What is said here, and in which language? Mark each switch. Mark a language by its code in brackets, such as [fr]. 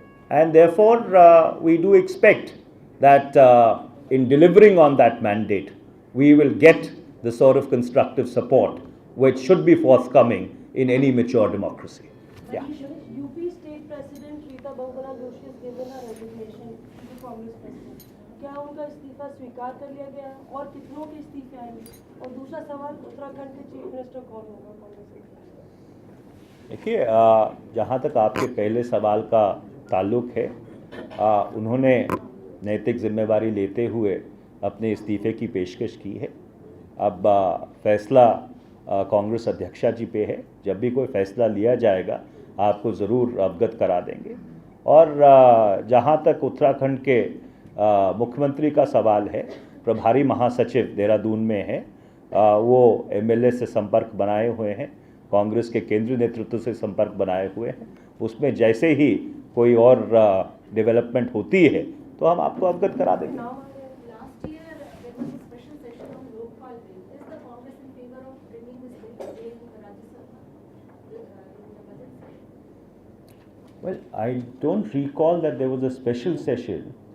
[en] And therefore, we do expect that in delivering on that mandate, we will get the sort of constructive support which should be forthcoming in any mature democracy. Yeah. UP State President Rita Bahuguna Joshi has given a resignation to the Congress President. [hi] क्या उनका इस्तीफा स्वीकार कर लिया गया और कितनों के इस्तीफे आएंगे? और दूसरा सवाल, उत्तराखंड के चीफ मिनिस्टर कौन होगा कांग्रेस के? देखिए, जहाँ तक आपके पहले सवाल का ताल्लुक है, उन्होंने नैतिक जिम्मेवारी लेते हुए अपने इस्तीफे की पेशकश की है। अब फैसला कांग्रेस अध्यक्षा जी पे है। जब भी कोई फैसला लिया जाएगा आपको ज़रूर अवगत करा देंगे। और जहाँ तक उत्तराखंड के मुख्यमंत्री का सवाल है, प्रभारी महासचिव देहरादून में है, वो एमएलए से संपर्क बनाए हुए हैं, कांग्रेस के केंद्रीय नेतृत्व से संपर्क बनाए हुए हैं। उसमें जैसे ही कोई और डेवलपमेंट होती है तो हम आपको अवगत करा देंगे। [en] Last year there was a special session on Lokpal bill. Is the Congress in favor of bringing this bill again in the Rajya Sabha in the budget session? Well, I don't recall that there was a special session.